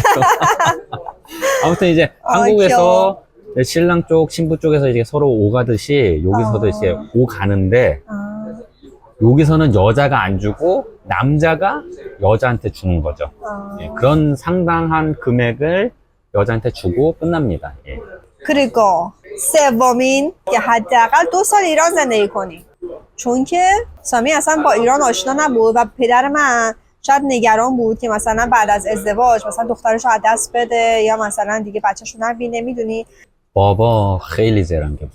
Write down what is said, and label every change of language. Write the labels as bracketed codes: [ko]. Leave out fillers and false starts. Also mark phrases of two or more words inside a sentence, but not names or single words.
[ko] 아무튼 이제 한국에서 신랑 쪽, 신부 쪽에서 이제 서로 오가듯이 여기서도 이제 오가는데 여기서는 여자가 안 주고 남자가 여자한테 주는 거죠. 예, 그런 상당한 금액을 여자한테 주고 끝납니다. 예. [fa] 그리고 سومین که حداقل 2 سال ایران زندگی کنی، چون که سامی اصلا با ایران آشنا نبود و پدر من شاید نگران بود که مثلا بعد از ازدواج مثلا دخترش رو از دست بده یا مثلا دیگه بچه‌شو نبینه. میدونی بابا خیلی زرنگه بود.